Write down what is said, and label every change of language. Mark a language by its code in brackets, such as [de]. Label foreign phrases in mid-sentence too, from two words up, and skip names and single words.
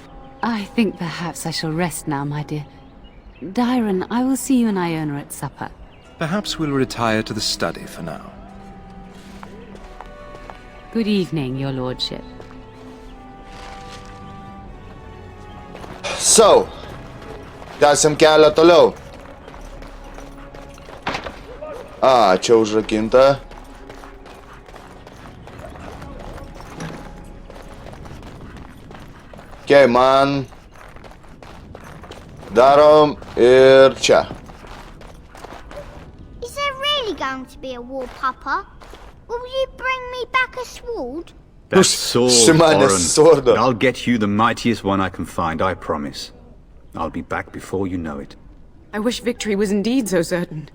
[en] I think perhaps I shall rest now, my dear. Dyron, I will see you and Iona at supper. Perhaps we'll retire to the study for now. Good evening, your lordship. So, [lt] tęsiam kelią toliau. Čia užrakinta. Man darom ir čia. [en] Is there really going to be a war, Papa? Will you bring me back a sword? That sword, Oren, but I'll get you the mightiest one I can find, I promise. I'll be back before you know it. I wish victory was indeed so certain.